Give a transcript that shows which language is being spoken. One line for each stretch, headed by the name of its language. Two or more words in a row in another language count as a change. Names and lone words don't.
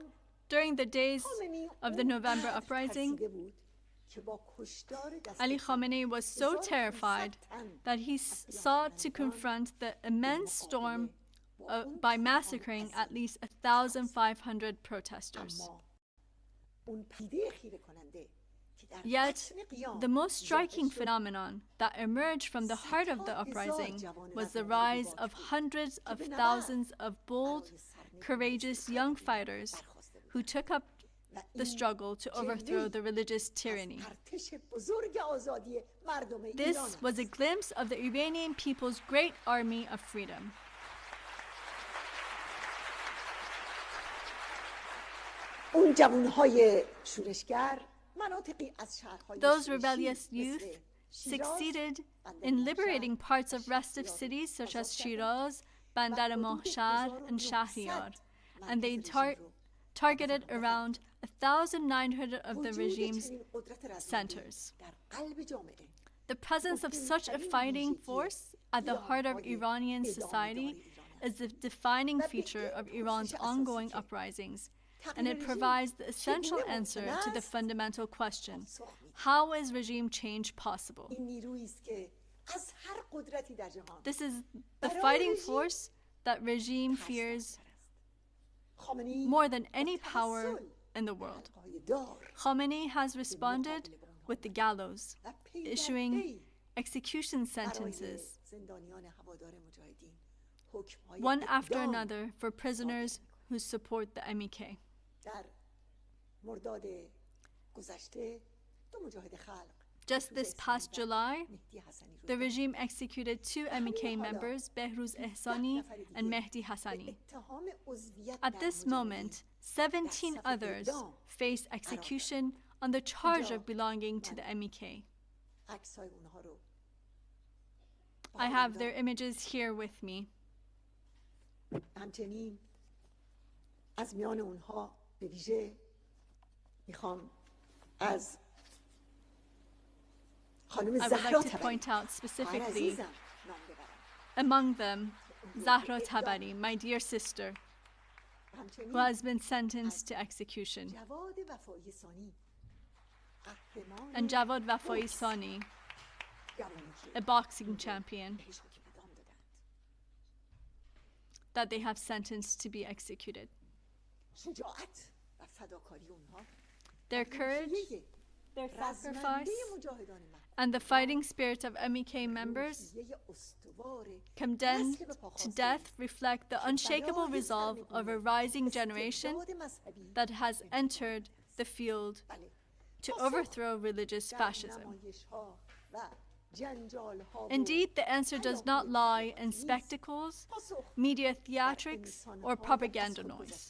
English: During the days
Persian: خامنه‌ای
English: of the November
Persian: اونقدر
English: uprising,
Persian: ترسیده بود که با کشتار دست
English: Ali
Persian: کم
English: Khamenei was so 1500 terrified
Persian: تن
English: that he sought to confront the immense storm by massacring at least 1,500 protesters.
Persian: اما اون پدیده خیره کننده که در
English: Yet,
Persian: بطن قیام
English: the most striking
Persian: ظاهر شد،
English: phenomenon that emerged from the heart of the uprising was the rise of hundreds of thousands of bold, courageous young fighters who took up the struggle to overthrow the religious tyranny.
Persian: ارتش بزرگ آزادی مردم ایران
English: This
Persian: است.
English: was a glimpse of the Iranian people's great army of freedom.
Persian: اون جوانهای شورشگر مناطقی از شهرهای
English: Those
Persian: شورشی
English: rebellious
Persian: مثل
English: youth
Persian: شیراز،
English: succeeded
Persian: بندر
English: in
Persian: ماهشهر،
English: liberating parts of restive
Persian: شهریار،
English: cities such as
Persian: آزاد
English: Shiraz, Bandar Mahshar, and Shahriyar, and they
Persian: مرکز رژیم رو
English: targeted around 1,900 of the
Persian: وجود
English: regime's
Persian: چنین قدرت رزمنده
English: centers.
Persian: در قلب جامعه
English: The presence of such a fighting force at the heart of Iranian society is the defining feature of Iran's ongoing uprisings, and it provides the essential answer to the fundamental question: how is regime change possible?
Persian: این نیرویی است که از هر قدرتی در جهان
English: This is the fighting force that regime fears
Persian: خامنه‌ای
English: more than any power in the world.
Persian: پایدار
English: Khamenei has responded with the gallows,
Persian: و پی در
English: issuing
Persian: پی
English: execution
Persian: برای
English: sentences,
Persian: زندانیان هوادار مجاهدین حکم‌های
English: one after
Persian: اعدام
English: another, for prisoners who support the MEK.
Persian: در مرداد گذشته دو مجاهد خلق
English: Just this past July,
Persian: مهدی حسنی رو
English: the regime executed 2 MEK members, Behruz Ehsani and Mehdi Hassani.
Persian: اتهام عضویت
English: At
Persian: در
English: this
Persian: مجاهدین
English: moment, 17 others face execution on the charge of belonging to the MEK.
Persian: عکس‌های اونها رو
English: I have their images here with me.
Persian: همچنین از میان اونها به ویژه میخوام از خانم
English: I would
Persian: زهرا
English: like to
Persian: تبری
English: point out
Persian: خواهر
English: specifically
Persian: عزیزم نام ببرم
English: among them Zahra Tabari, my dear sister. who has been sentenced to execution,
Persian: جواد وفایی ثانی قهرمان
English: and Javad Vafai Sani,
Persian: جوانی که
English: a boxing champion
Persian: بهش حکم اعدام دادند.
English: that they have sentenced to be executed.
Persian: شجاعت و فداکاری اونها
English: Their courage, their
Persian: رزمنده
English: sacrifice,
Persian: مجاهدان مکن
English: and the fighting spirit of MEK members condemned to death reflect the unshakable resolve of a rising generation that has entered the field to overthrow religious fascism. Indeed, the answer does not lie in spectacles, media theatrics, or propaganda noise.